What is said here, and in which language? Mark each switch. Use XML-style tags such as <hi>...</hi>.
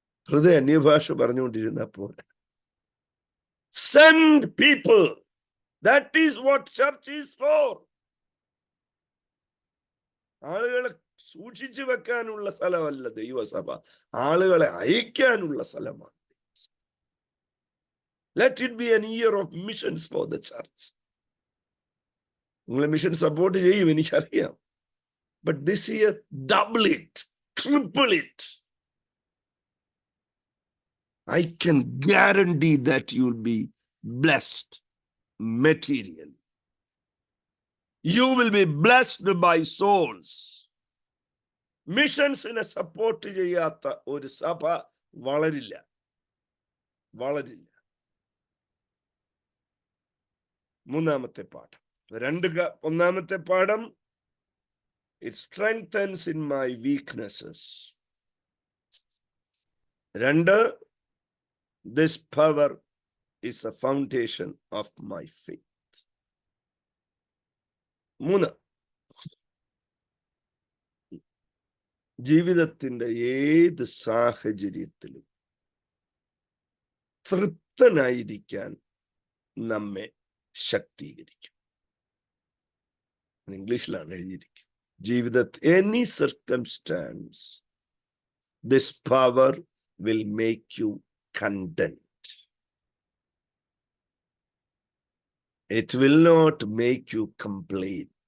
<ml>ഹൃദയ അന്യഭാഷ പറഞ്ഞുകൊണ്ടിരുന്നപ്പോൾ</ml> <en>send people. That is what church is for.</en> <ml>ആളുകളെ സൂക്ഷിച്ചു വെക്കാനുള്ള സ്ഥലമല്ല ദൈവസഭ, ആളുകളെ അയക്കാനുള്ള സ്ഥലമാണ്.</ml> <en>Let it be an year of missions for the church.</en> <ml>നിങ്ങളെ മിഷൻ സപ്പോർട്ട് ചെയ്യും, എനിക്കറിയാം.</ml> <en>But this year, double it, triple it. I can guarantee that you'll be blessed materially. You will be blessed by souls.</en> <ml>മിഷൻസിനെ support ചെയ്യാത്ത ഒരു സഭ വളരില്ല. മൂന്നാമത്തെ പാഠം, ഒന്നാമത്തെ പാഠം,</ml> <en>it strengthens in my weaknesses. 2, this power is the foundation of my faith.</en> <ml>3, ജീവിതത്തിന്റെ ഏത് സാഹചര്യത്തിലും തൃപ്തനായിരിക്കാൻ നമ്മെ ശക്തീകരിക്കും. ഇംഗ്ലീഷിലാണ് എഴുതിയിരിക്കുന്നത്. ജീവിതത്തിൽ</ml> <en>any circumstance, this power will make you content. It will not make you complain.</en>